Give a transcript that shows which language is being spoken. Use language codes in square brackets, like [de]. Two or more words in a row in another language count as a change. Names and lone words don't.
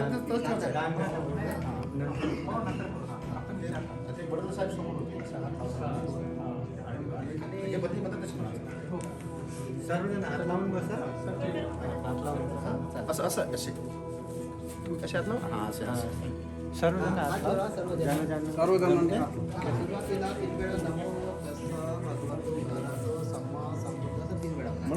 [mr] ते बडोदा साहेब समोर होते आणि बदली मदत तशी म्हणायचं. सर्वजण हात लावून बसा. असं असं असे तुम्ही कसे हात लावा हां असे असं सर्वजण हात हात जोडा, लावा. सर्वजण. ज्यानं ज्यानं सर्वजणांना सुरुवातीला 3 वेळा [pi] नमो तस्स भगवतो अरहतो सम्मा संबुद्ध [mr] असं 3 वेळा म्हणायचं.